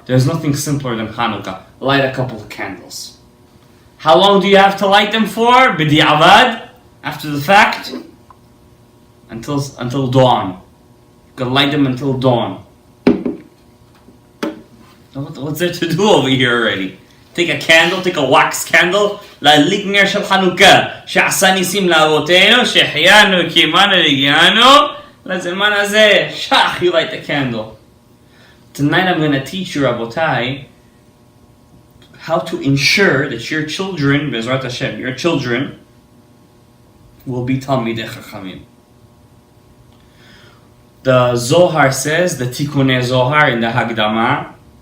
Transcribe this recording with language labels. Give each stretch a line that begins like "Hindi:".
English: There's nothing simpler than Chanukah. Light a couple of candles. How long do you have to light them for? B'di'avad, after the fact, until dawn. You can light them until dawn. What's there to do over here already? Take a candle, take a wax candle.
Hebrew: להדליק נר של חנוכה, שעשה ניסים לאבותינו, שהחיינו, קיימנו, והגיענו לזמן הזה.
English: Shach, you light the candle. Tonight I'm going to teach you, Rabotai, how to ensure that your children, Bezrat Hashem, your children, will be Talmidei Chachamim. The Zohar says, the Tikkunei Zohar in the Hagdama.